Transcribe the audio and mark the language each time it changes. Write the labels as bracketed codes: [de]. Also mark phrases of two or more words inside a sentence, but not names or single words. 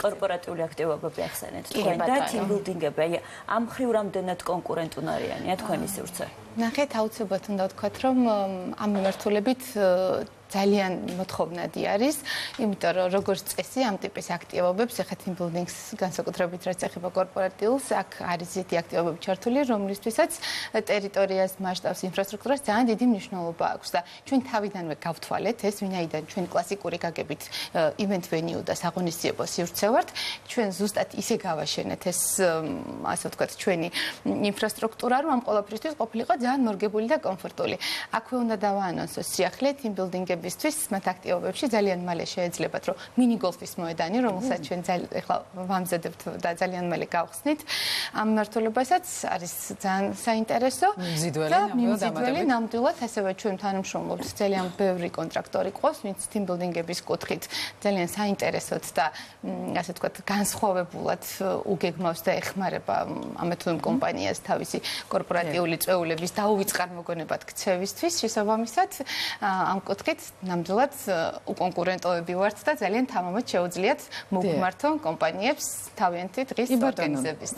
[ka] კორპორატიული აქტივობები ახსენეთ თქვენ და ტიმბილდინგები, აი ამ ხრივ რამდენად კონკურენტუნარიანია თქვენი სივრცე? ნახეთ, აუცილებლად უნდა ვთქვათ, რომ ამ მიმართულებით ძალიან მოთხოვნადი არის, იმიტომ რომ როგორც წესი ამ ტიპის აქტივობებს, ეხლა [en] team building- [ka] ს განსაკუთრებით რაც ეხება კორპორატიულს, აქ არის ისეთი აქტივობები ჩართული, რომლისთვისაც ტერიტორიას, მასშტაბს, ინფრასტრუქტურას ძალიან დიდი მნიშვნელობა აქვს და ჩვენ თავიდანვე გავთვალეთ ეს, ვინაიდან ჩვენ კლასიკური გაგებით [en] event venue [ka] და საღონისძიებო სივრცე ვართ, ჩვენ ზუსტად ისე გავაშენეთ ეს, ასე ვთქვათ, ჩვენი ინფრასტრუქტურა, რომ ამ ყველაფრისთვის ყოფილიყო ძალიან მორგებული და კომფორტული. აქვე უნდა დავაანონსოს სიახლე [en] team building [ka] გაზრდილებისთვის მათ აქტივობებში ძალიან მალე შეეძლებათ, რომ მინიგოლფის მოედანი, რომელსაც ჩვენ ახლა ვამზადებთ და ძალიან მალე გავხსნით, ამ მმართველობასაც არის ძალიან საინტერესო და ნამდვილად ასევე ჩვენ თანამშრომლობთ ძალიან ბევრი კონტრაქტორი ყავს, ვინც [en] team-building- [ka] ების კუთხით ძალიან საინტერესოდ და ასე ვთქვათ, განსხვავებულად უგეგმავს და ეხმარება ამ თუ იმ კომპანიას თავისი კორპორატიული წვეულების დაუვიწყარ მოგონებად ქცევისთვის. შესაბამისად, ამ კუთხით ნამდვილად უკონკურენტოები ვართ და ძალიან თამამად შეუძლიათ მოგმართონ კომპანიებს თავიანთი დღის ორგანიზებისთვის.